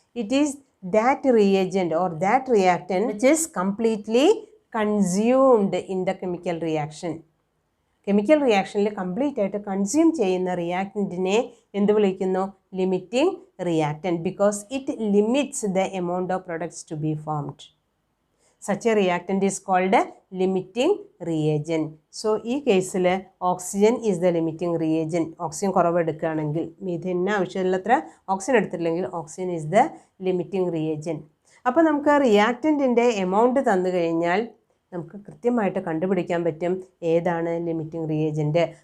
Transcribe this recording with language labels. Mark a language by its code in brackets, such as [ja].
[en] It is that reagent or that reactant which is completely consumed in the chemical reaction. [ml] Chemical റിയാക്ഷനിൽ complete ആയിട്ട് consume ചെയ്യുന്ന റിയാക്റ്റൻറ്റിനെ എന്ത് വിളിക്കുന്നു? [en] Limiting reactant, because it limits the amount of products to be formed. Such a reactant is called a limiting reagent. So [ml] ഈ കേസിൽ [en] Oxygen is the limiting reagent. [ml] Oxygen കുറവ് എടുക്കുകയാണെങ്കിൽ, മീഥെയിന് ആവശ്യമുള്ളത്ര oxygen എടുത്തിട്ടില്ലെങ്കിൽ [en] Oxygen is the limiting reagent. [ml] അപ്പോൾ നമുക്ക് റിയാക്റ്റൻറ്റിൻ്റെ amount തന്നു കഴിഞ്ഞാൽ നമുക്ക് കൃത്യമായിട്ട് കണ്ടുപിടിക്കാൻ പറ്റും ഏതാണ് ലിമിറ്റിംഗ് റിയേജൻറ്റ്.